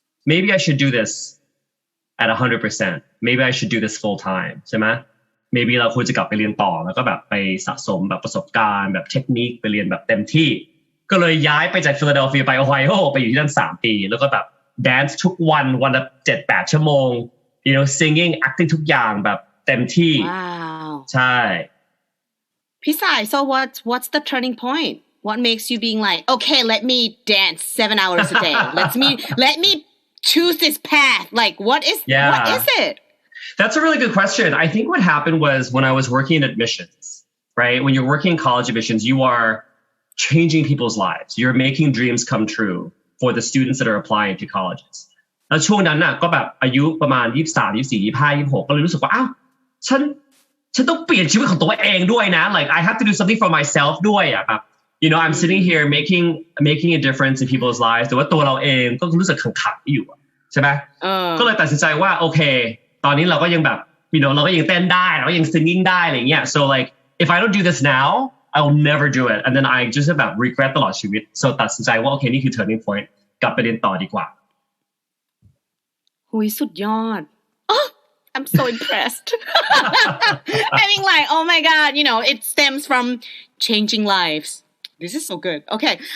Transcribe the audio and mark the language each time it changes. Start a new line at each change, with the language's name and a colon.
English: maybe I should do this at 100% maybe I should do this full time
Thai: ใช่ไหม maybe เราควรจะกลับไปเรียนต่อแล้วก็แบบไปสะสมแบบประสบการณ์แบบเทคนิคไปเรียนแบบเต็มที่ก็เลยย้ายไปจากฟิลาเดลเฟียไปโอไฮโอไปอยู่ที่นั่น3 ปีแล้วก็แบบ dance ทุกวันละ 7-8 ชั่วโมง
English: singing acting
Thai: ทุกอย่างแบบเต็มที่
English: wow
Thai: ใช่
English: พี่สาย so what's the turning point what makes you being like okay let me dance 7 hours a day let me choose this path like what is it That's a really good question. I think what happened was when I was working in admissions right? When you're working in college admissions, you are changing people's lives. You're making dreams come true for the students that are applying to colleges.
Thai: แล้วช่วงนั้นน่ะก็แบบอายุประมาณ23 24 25 26ก็เลยรู้สึกว่าอ้าวฉันต้องเปลี่ยนชีวิตของตัวเองด้วยนะ
English: like I have to do something for myself
Thai: ด้วยอ่ะครับ
English: you know I'm sitting here making a difference in people's lives
Thai: แต่ว่าตัวเราเองก็รู้สึกขังๆอยู่ใช่ไหมก็เลยตัดสินใจว่าโอเคตอนนี้เราก็ยังแบบ you know เราก็ยังเต้นได้เราก็ยัง singing ได้อะไรเงี้ย
English: so like if I don't do this now I will never do it and then I just
Thai: แบบ regret ตลอดชีวิต so ตัดสินใจว่าโอเคนี่คือ
English: turning point
Thai: กลับไปเรียนต่อดีกว่า หุยสุดยอด
English: I'm so impressed. I mean, like, oh my God, you know, it stems from changing lives. This is so good. Okay.